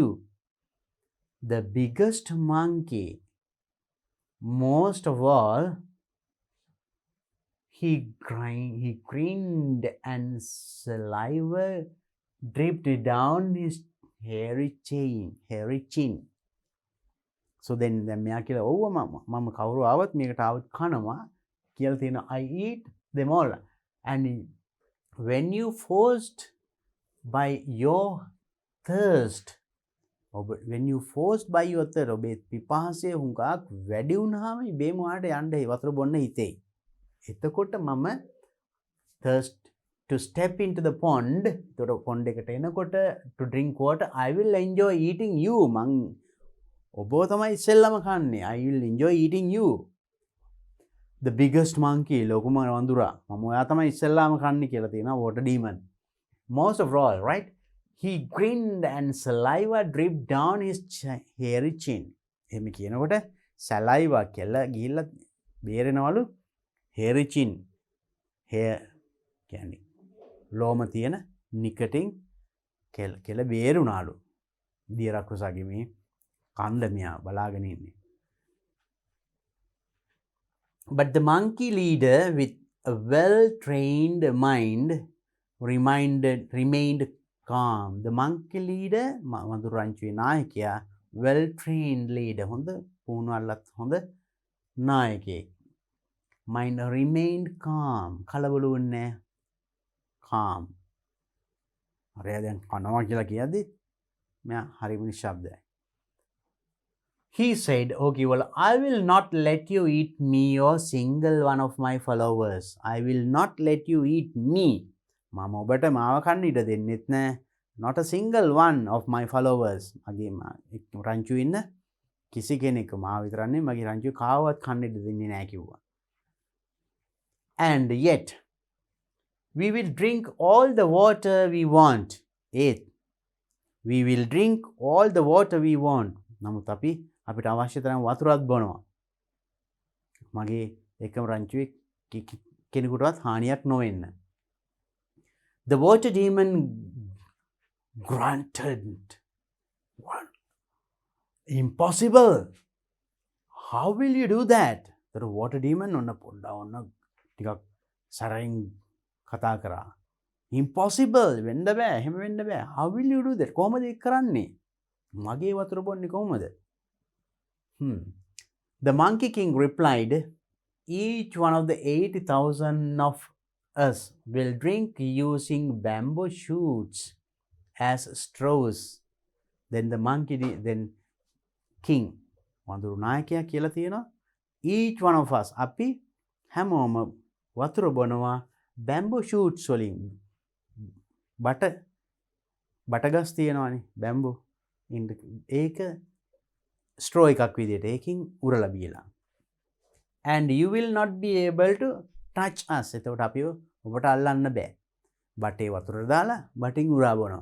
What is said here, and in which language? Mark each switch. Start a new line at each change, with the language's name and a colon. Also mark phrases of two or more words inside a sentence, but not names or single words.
English: The biggest monkey, most of all, he grinned and saliva dripped down his hairy chin. So then
Sinhala: මෙයා කියලා ඔව් මම කවුරු ආවත් මේකට ආවත් කනවා කියලා තියෙනවා.
English: I eat them all. And when you forced by your thirst, when you forced by your thirst,
Sinhala: ඔබේ පිපාසය හුඟක් වැඩි වුණාම ඉබේම ඔයාලට යන්න වතුර බොන්න හිතෙයි. එතකොට මම
English: thirst to step into the pond,
Sinhala: එතකොට pond එකට එනකොට
English: to drink water, I will enjoy eating you.
Sinhala: මං ඔබව තමයි ඉස්සෙල්ලම කන්නේ.
English: I will enjoy eating you. The biggest monkey,
Sinhala: ලොකුම වඳුරා. මම ඔයා තමයි ඉස්සෙල්ලාම කන්නේ කියලා තියෙනවා
English: water demon. Most of all, right? He grinned and saliva dripped down his hairy chin.
Sinhala: එහෙම කියනකොට saliva කෙල ගිහිල්ලා බේරෙනවලු
English: hairy chin.
Sinhala: hair කියන්නේ ලෝම තියෙන නිකටින් කෙල බේරුණාලු. දිය රකුසාගේ මේ කන්ද මෙයා බලාගෙන ඉන්නේ.
English: But the monkey leader with a well-trained mind remained calm. The monkey leader,
Sinhala: වඳුරු රංචුවේ නායකයා,
English: well-trained leader,
Sinhala: හොඳ පුහුණු අල්ලත් හොඳ නායකයෙක්.
English: Mind remained calm.
Sinhala: කලබල වුණේ නැහැ.
English: Calm.
Sinhala: හරිය දැන් කනවා කියලා කියද්දි මෙයා හරිම නිශ්ශබ්දයි.
English: He said, okay, well, I will not let you eat me or single one of my followers. I will not let you eat me.
Sinhala: මම ඔබට මාව කන්න ඉඩ දෙන්නෙත් නෑ.
English: Not a single one of my followers.
Sinhala: මගේ රංචුවේ ඉන්න කිසි කෙනෙක් මාව විතරක් නෙමෙයි මගේ රංචුවේ කාවවත් කන්න ඉඩ දෙන්නේ නෑ කිව්වා.
English: And yet we will drink all the water we want. We will drink all the water we want.
Sinhala: නමුත් අපිට අවශ්‍ය තරම් වතුරක් බොනවා. මගේ එකම රංචුවේ කෙනෙකුටවත් හානියක් නොවෙන්න.
English: The water demon grunted. What? Impossible. How will you do that? The water demon
Sinhala: ඔන්න ටිකක් සරෙන් කතා කරා. Impossible. වෙන්න බෑ. එහෙම වෙන්න බෑ.
English: How will you do that?
Sinhala: කොහොමද ඒක කරන්නේ? මගේ වතුර බොන්නේ කොහොමද?
English: The Monkey King replied, each one of the 80,000 of us will drink using bamboo shoots as straws. Then the king
Sinhala: වඳුරු නායකයා කියලා තියෙනවා.
English: each one of us
Sinhala: අපි හැමෝම වතුර බොනවා
English: bamboo shoots වලින්.
Sinhala: බටගස් තියෙනවානේ bamboo. ඒක straw එකක් විදියට ඒකින් උරලා බීලා.
English: and you will not be able to touch us.
Sinhala: එතකොට අපි ඔබට අල්ලන්න බෑ. බටේ වතුර දාලා බටින් උරා බොනවා.